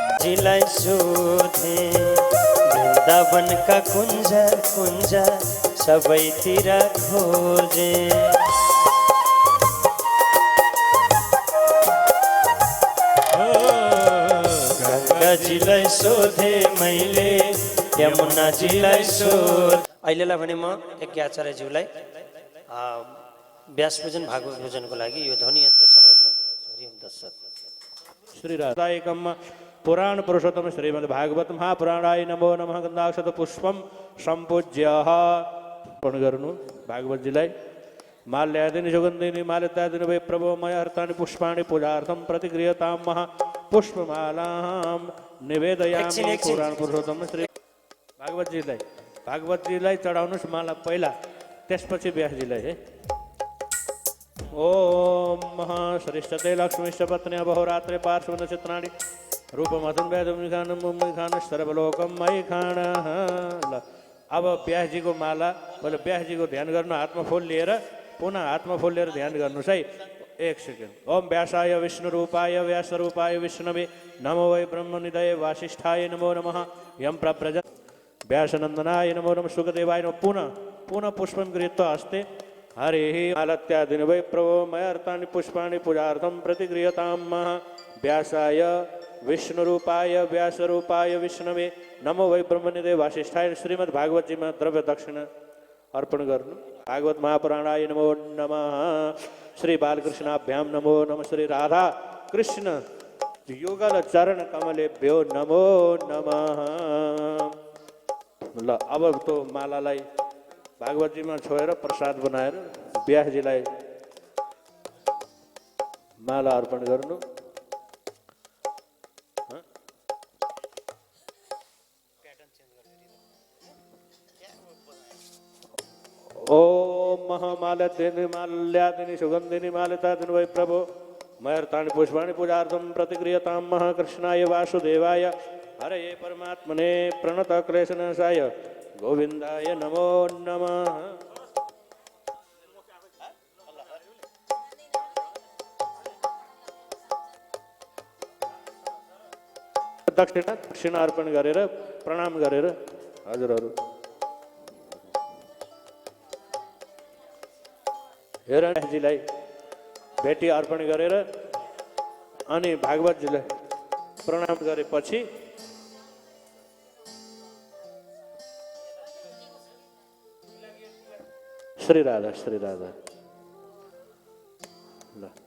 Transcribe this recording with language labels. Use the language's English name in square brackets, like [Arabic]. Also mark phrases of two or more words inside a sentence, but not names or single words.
[Nepali] जिलाई सोधे वृन्दावन का कुञ्ज कुञ्ज सबैतिर खोजे गंगाजीलाई सोधे मैले यमुनाजीलाई सोध। अहिलेलाई भने म यज्ञाचार्यज्यूलाई व्यास पूजन भागवत पूजनको लागि यो ध्वनि यन्त्र समर्पण गर्छु। [Sanskrit] श्री राधायकम पुराण पुरुषोत्तम श्रीमद् भागवत महापुराणाय नमो नमः। गन्धाक्षत पुष्पम सम्पूज्य [Nepali] अर्पण गर्नु भागवतजीलाई। [Sanskrit] माल्यादिनी सुगन्धिनी मालितादिनी वै प्रभो मय हर्तानि पुष्पाणि पूजार्थं प्रतिगृह्यतां महा पुष्पमालां निवेदयामि। [Nepali] पुराण पुरुषोत्तम श्री भागवतजीलाई चढाउनुहोस् माला पहिला, त्यसपछि व्यासजीलाई है। [Sanskrit] ओम महाश्रेष्ठते लक्ष्मीश्च पत्नी अहोरात्रे पार्श्व चित्राणि रूपमथुन वेदम सर्वलोकम मयि खाण। [Nepali] अब व्यासजीको माला मैले व्यासजीको ध्यान गर्नु, हातमा फुल लिएर पुनः हातमा फुल लिएर ध्यान गर्नुहोस् है। एक सेकेन्ड। [Sanskrit] ओम व्यासाय विष्णु रूपाय व्यास रूपाय विष्णवे नमो वै ब्रह्मनिधये वासिष्ठाय नमो नमः। यम प्रव्रज व्यासनंदनाय नमो नमः। सुखदेवाय नमः। पुनः पुनः पुष्पं गृहीत्वा हस्ते हरिः मालत्यादिनि वै प्रभो मय हर्तानि पुष्पाणि पूजार्थं प्रतिगृह्यतां महा व्यासाय विष्णुरूपाय व्यासरूपाय विष्णवे नमो वै ब्रह्मनिधये वासिष्ठाय। [Nepali] श्रीमद् भागवतजीमा द्रव्य दक्षिणा अर्पण गर्नु। [Sanskrit] भागवत महापुराणाय नमो नमः। श्री बालकृष्णाभ्याम नमो नमः। श्री राधा कृष्ण युगल चरण कमलेभ्यो नमो नमः। [Nepali] ल अब तो मालालाई भागवतजीमा छोएर प्रसाद बनाएर व्यासजीलाई माला अर्पण गर्नु। [Sanskrit] ओम महामाल्यादिनी माल्यादिनी सुगंधिनी मालितादिनी वै प्रभो मय हर्तानि पुष्पाणि पूजार्थं प्रतिगृह्यतां महा कृष्णाय वासुदेवाय हरये परमात्मने प्रणत क्लेशनाशाय गोविंदाय नमो नमः। [Nepali] दक्षिणा अर्पण गरेर प्रणाम गरेर हजुरहरू हिरण्यजीलाई भेटी अर्पण गरेर अनि भागवतजीलाई प्रणाम गरेपछि श्री राधा ल